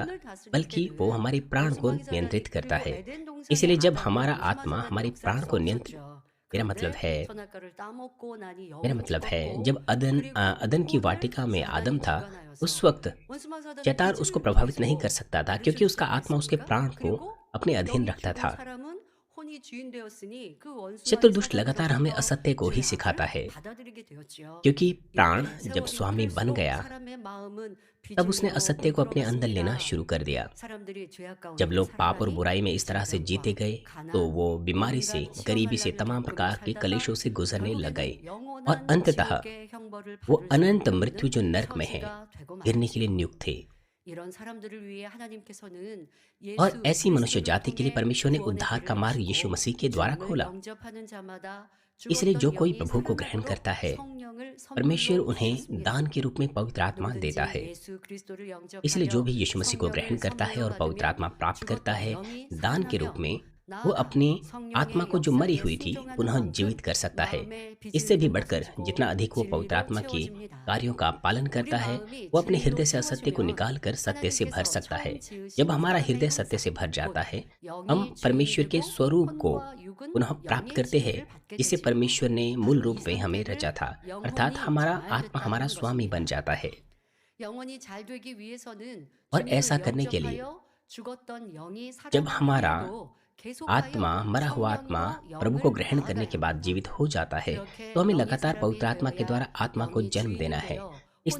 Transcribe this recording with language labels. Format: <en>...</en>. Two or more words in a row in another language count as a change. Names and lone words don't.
<ko>혼을 다스릴</ko> <hi>बल्कि वो</hi> <ko>때는</ko> <hi>हमारे प्राण को</hi> <ko>원수마귀</ko> <hi>नियंत्रित</hi> <ko>사단이</ko> <hi>करता</hi> <ko>그리고</ko> <hi>है।</hi> <ko>에덴 동산의</ko> <hi>इसलिए जब</hi> <ko>아담이</ko> <hi>हमारा</hi> <ko>원수마</ko> <hi>आत्मा</hi> <ko>사단을</ko> <hi>हमारे</hi> <ko>역사할</ko> <hi>प्राण</hi> <ko>수</ko> <hi>को नियंत्रित</hi> <ko>없었죠.</ko> <hi>मेरा मतलब</hi> <ko>그런데</ko> <hi>है</hi> <ko>선악과를 따먹고 나니</ko> <hi>मेरा</hi> <ko>영은</ko> <hi>मतलब है</hi> <ko>죽었고</ko> <hi>जब</hi> <ko>그리고</ko> <hi>अदन की</hi> <ko>혼을</ko> <hi>वाटिका में आदम</hi> <ko>사단이</ko> <hi>था, उस</hi> <ko>주관하여서</ko> <hi>वक्त</hi> <ko>원수마 사단의</ko> <hi>शैतान</hi> <ko>기질을</ko> <hi>उसको प्रभावित नहीं कर</hi> <ko>계속</ko> <hi>सकता था,</hi> <ko>가르칠</ko> <hi>क्योंकि</hi> <ko>수</ko> <hi>उसका आत्मा उसके</hi> <ko>있겠습니까?</ko> <hi>प्राण को</hi> <ko>그리고</ko> <hi>अपने अधीन</hi> <ko>영이</ko> <hi>रखता</hi> <ko>죽은</ko> <hi>था।</hi> <ko>사람은 혼이 주인 되었으니 그</ko> <hi>शत्रु</hi> <ko>원수마귀</ko> <hi>दुष्ट</hi> <ko>사단을</ko> <hi>लगातार हमें</hi> <ko>쫓아서</ko> <hi>असत्य को ही सिखाता</hi> <ko>죄악을</ko> <hi>है,</hi> <ko>받아들이게 되었지요.</ko> <hi>क्योंकि प्राण</hi> <ko>이렇게</ko> <hi>जब</hi> <ko>세월이</ko> <hi>स्वामी बन</hi> <ko>흐를수록</ko> <hi>गया,</hi> <ko>사람의 마음은</ko> <hi>तब उसने</hi> <ko>비진리로</ko> <hi>असत्य को अपने अंदर लेना</hi> <ko>물들어갔습니다.</ko> <hi>शुरू कर दिया।</hi> <ko>사람들이 죄악</ko> <hi>जब</hi> <ko>가운데</ko> <hi>लोग पाप और</hi> <ko>살아가니</ko> <hi>बुराई में इस तरह से जीते</hi> <ko>질병과</ko> <hi>गए, तो</hi> <ko>가난,</ko> <hi>वो बीमारी से,</hi> <ko>온갖</ko> <hi>गरीबी से,</hi> <ko>시험을</ko> <hi>तमाम</hi> <ko>겪으며</ko> <hi>प्रकार के</hi> <ko>살다가</ko> <hi>कलेशों से गुजरने लग गए,</hi> <ko>결국에는</ko> <hi>और</hi> <ko>영원한</ko> <hi>अंततः</hi> <ko>지옥의 형벌을</ko> <hi>वो</hi> <ko>받을</ko> <hi>अनंत</hi> <ko>수밖에</ko> <hi>मृत्यु जो</hi> <ko>없는</ko> <hi>नरक में है,</hi> <ko>처지가 되고</ko> <hi>गिरने के लिए</hi> <ko>말았지요.</ko> <hi>नियुक्त थे।</hi> <ko>이런 사람들을 위해 하나님께서는</ko> <hi>और</hi> <ko>예수</ko> <hi>ऐसी मनुष्य</hi> <ko>그리스도를</ko> <hi>जाति के लिए</hi> <ko>통해</ko> <hi>परमेश्वर ने</hi> <ko>구원의</ko> <hi>उद्धार का</hi> <ko>길을</ko> <hi>मार्ग यीशु</hi> <ko>여시고</ko> <hi>मसीह के द्वारा</hi> <ko>주님을</ko> <hi>खोला।</hi> <ko>영접하는 자마다</ko> <hi>इसलिए जो</hi> <ko>죽었던</ko> <hi>कोई</hi> <ko>영이</ko> <hi>प्रभु को ग्रहण</hi> <ko>살아나도록</ko> <hi>करता है,</hi> <ko>성령을</ko> <hi>परमेश्वर</hi> <ko>선물로</ko> <hi>उन्हें</hi> <ko>주셨습니다.</ko> <hi>दान के रूप में पवित्र आत्मा देता</hi> <ko>누구든지</ko> <hi>है।</hi> <ko>예수 그리스도를</ko> <hi>इसलिए जो</hi> <ko>영접하여</ko> <hi>भी यीशु मसीह को ग्रहण</hi> <ko>성령을</ko> <hi>करता है और</hi> <ko>선물로</ko> <hi>पवित्र</hi> <ko>받으면</ko> <hi>आत्मा प्राप्त करता</hi> <ko>죽었던</ko> <hi>है</hi> <ko>영이</ko> <hi>दान के रूप</hi> <ko>살아나며</ko> <hi>में, वो</hi> <ko>나아가</ko> <hi>अपनी आत्मा</hi> <ko>성령의</ko> <hi>को जो मरी</hi> <ko>역사에</ko> <hi>हुई थी</hi> <ko>순종하는</ko> <hi>पुनः</hi> <ko>만큼</ko> <hi>जीवित कर सकता है।</hi> <ko>마음의</ko> <hi>इससे भी</hi> <ko>비진리도</ko> <hi>बढ़कर</hi> <ko>없어지고</ko> <hi>जितना अधिक वो पवित्र</hi> <ko>진리로</ko> <hi>आत्मा के</hi> <ko>채워집니다.</ko> <hi>कार्यों का पालन</hi> <ko>우리</ko> <hi>करता है,</hi> <ko>마음이</ko> <hi>वो अपने</hi> <ko>진리로</ko> <hi>हृदय से असत्य को</hi> <ko>채워지면</ko> <hi>निकाल कर सत्य से भर</hi> <ko>하나님께서</ko> <hi>सकता है।</hi> <ko>처음 지으신</ko> <hi>जब हमारा</hi> <ko>사람의</ko> <hi>हृदय सत्य से</hi> <ko>형상,</ko> <hi>भर जाता</hi> <ko>곧</ko> <hi>है, हम</hi> <ko>영이</ko> <hi>परमेश्वर के</hi> <ko>주인되고</ko> <hi>स्वरूप को</hi> <ko>혼과 육은</ko> <hi>पुनः प्राप्त</hi> <ko>영의</ko> <hi>करते हैं,</hi> <ko>지배를 받게</ko> <hi>जिसे</hi> <ko>되지요.</ko> <hi>परमेश्वर ने मूल</hi> <ko>바로</ko> <hi>रूप</hi> <ko>이</ko> <hi>में हमें</hi> <ko>상태를</ko> <hi>रचा था, अर्थात</hi> <ko>영혼이</ko> <hi>हमारा</hi> <ko>잘</ko> <hi>आत्मा हमारा</hi> <ko>됐다는</ko> <hi>स्वामी बन</hi> <ko>것입니다.</ko> <hi>जाता है।</hi> <ko>영혼이 잘 되기 위해서는</ko> <hi>और</hi> <ko>주님을</ko> <hi>ऐसा करने के लिए</hi> <ko>영접하여 죽었던 영이</ko> <hi>जब</hi> <ko>살아난</ko> <hi>हमारा</hi> <ko>후에도</ko> <hi>आत्मा,</hi> <ko>계속하여</ko> <hi>मरा हुआ आत्मा</hi> <ko>성령으로</ko> <hi>प्रभु को</hi> <ko>영을</ko> <hi>ग्रहण करने</hi> <ko>낳아가야</ko> <hi>के बाद</hi> <ko>합니다.</ko> <hi>जीवित हो जाता है,</hi> <ko>그렇게</ko> <hi>तो हमें</hi> <ko>영의</ko> <hi>लगातार</hi> <ko>사람이</ko> <hi>पवित्र आत्मा के</hi> <ko>되어야</ko> <hi>द्वारा आत्मा को</hi> <ko>영이</ko> <hi>जन्म</hi> <ko>주인이</ko> <hi>देना है।</hi> <ko>되어</ko>